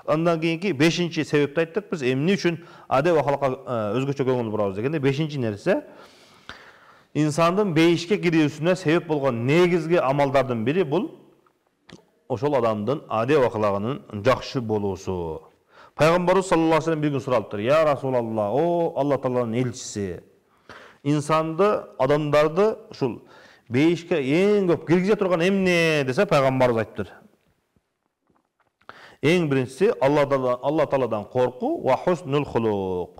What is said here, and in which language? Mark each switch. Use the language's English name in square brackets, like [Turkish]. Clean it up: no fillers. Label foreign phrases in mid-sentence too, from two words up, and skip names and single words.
[Kyrgyz] Андан кийинки 5-чи себепти айттык биз, эмне үчүн адеп акылакка өзгөчө көңүл бурабыз дегенде, 5-чи нерсе инсандын бейишке кирүүсүнө себеп болгон негизги амалдардын бири бул ошол адамдын адеп аклагынын жакшы болуусу. Пайгамбарыбыз [Arabic] صلى الله عليه وسلم [Kyrgyz] бир күн суралыптыр: [Arabic] "يا رسول الله, [Kyrgyz] о Алла Тааланын элчиси, инсанды, адамдарды ушул бейишке эң көп киргизе турган эмне?" десе, пайгамбарыбыз айтыптыр: "Эң биринчиси Алла Тааладан коркуу [Arabic] وحسن الخلق."